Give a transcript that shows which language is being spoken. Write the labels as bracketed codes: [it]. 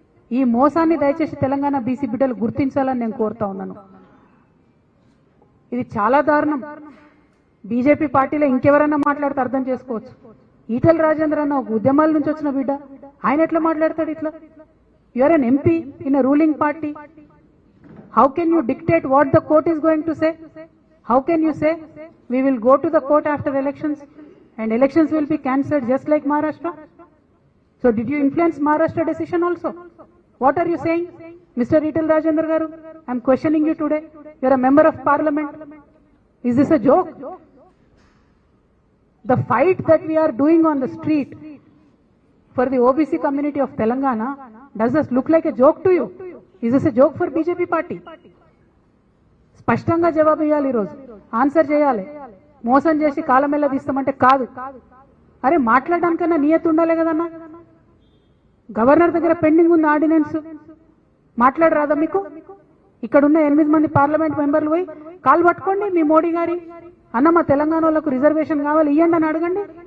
[te] ఈ మోసాన్ని దయచేసి తెలంగాణ బీసీ బిడ్డలు గుర్తించాలని నేను కోరుతా ఉన్నాను. ఇది చాలా దారుణం. బీజేపీ పార్టీలో ఇంకెవరన్నా మాట్లాడితే అర్థం చేసుకోవచ్చు. ఈటల రాజేందర్ అన్న ఒక ఉద్యమాల నుంచి వచ్చిన బిడ్డ, ఆయన ఎట్లా మాట్లాడతాడు ఇట్లా? [en] You are an MP in a ruling party. How can you dictate what the court is going to say? How can you say we will go to the court after elections and elections will be cancelled just like Maharashtra? So did you influence Maharashtra decision also? What are you saying, Mr. Ital Rajendra Garu? I am questioning you today. You are a member of parliament. Is this a joke? The fight that we are doing on the street for the OBC community of Telangana, does this look like a joke to you? Is this a joke for BJP party? [te] స్పష్టంగా జవాబు ఇవ్వాలి, ఈరోజు answer చేయాలి. మోసం చేసి కాలమెల్ల తీస్తామంటే కాదు. అరే మాట్లాడడానికన్నా నియత ఉండాలి కదన్నా. గవర్నర్ దగ్గర పెండింగ్ ఉంది ఆర్డినెన్స్, మాట్లాడరాదా మీకు? ఇక్కడ ఉన్న 8 మంది పార్లమెంట్ మెంబర్లు పోయి కాలు పట్టుకోండి మీ మోడీ గారి, అన్న మా తెలంగాణ వాళ్ళకు రిజర్వేషన్ కావాలి ఇవ్వండి అని అడగండి.